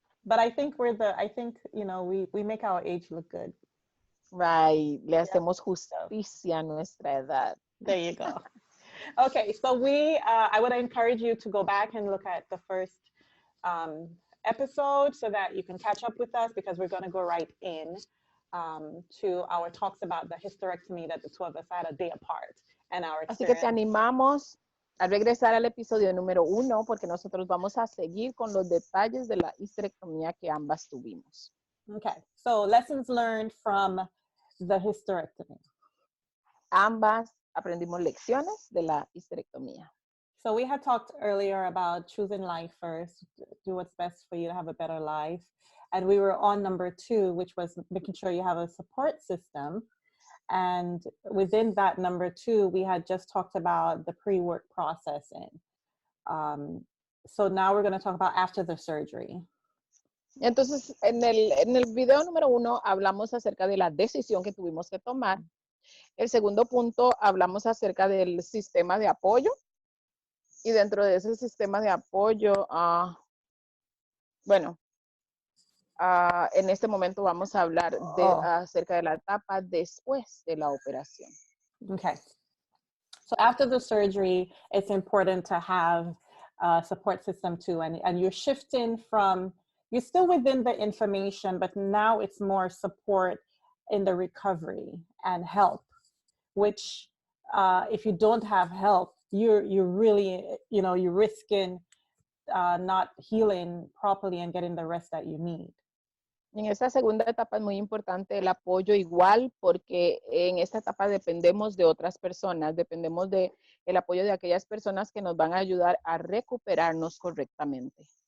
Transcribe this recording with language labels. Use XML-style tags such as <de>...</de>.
<en>But I think we make our age look good. Right.</en> <es>Le hacemos justicia a nuestra edad.</es> <en>There you go. Okay, so I would encourage you to go back and look at the first episode so that you can catch up with us, because we're going to go right in to our talks about the hysterectomy that the two of us had a day apart and our experience.</en> <es>Así que te animamos a regresar al episodio número 1 porque nosotros vamos a seguir con los detalles de la histerectomía que ambas tuvimos.</es> <en>Okay, so lessons learned from the hysterectomy.</en> <es>Ambas aprendimos lecciones de la histerectomía.</es> <en>So we had talked earlier about choosing life first, do what's best for you to have a better life. And we were on number 2, which was making sure you have a support system. And within that number 2, we had just talked about the pre-work processing. So now we're going to talk about after the surgery.</en> <es>Entonces, en el video número 1 hablamos acerca de la decisión que tuvimos que tomar. El segundo punto hablamos acerca del sistema de apoyo. Y dentro de ese sistema de apoyo, en este momento vamos a hablar acerca de la etapa después de la operación.</es> <en>Okay. So after the surgery, it's important to have a support system too. And you're shifting from, you're still within the information, but now it's more support in the recovery and help, which if you don't have help, you're really, you're risking not healing properly and getting the rest that you need.</en> <es>En esta segunda etapa es muy importante el apoyo igual, porque en esta etapa dependemos de otras personas, dependemos de el apoyo de aquellas personas que nos van a ayudar a recuperarnos correctamente.</es>